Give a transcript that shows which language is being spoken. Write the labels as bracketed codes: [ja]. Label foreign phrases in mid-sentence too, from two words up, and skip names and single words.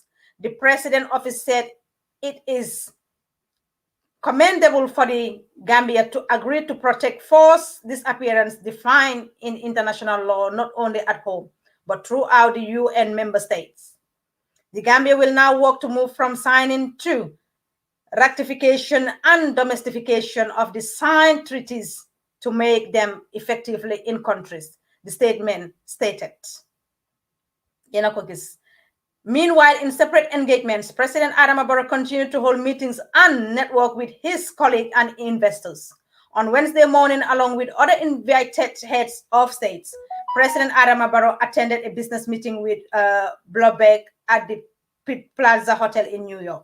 [en] The president office said it is commendable for the Gambia to agree to protect forced disappearance defined in international law, not only at home, but throughout the UN member states. The Gambia will now work to move from signing to ratification and domestication of the signed treaties to make them effectively in countries, the statement stated. [wo] yena ko gis. [en] Meanwhile, in separate engagements, President Adama Barrow continued to hold meetings and network with his colleagues and investors. On Wednesday morning, along with other invited heads of states, President Adama Barrow attended a business meeting with Bloomberg at the Pitt Plaza Hotel in New York.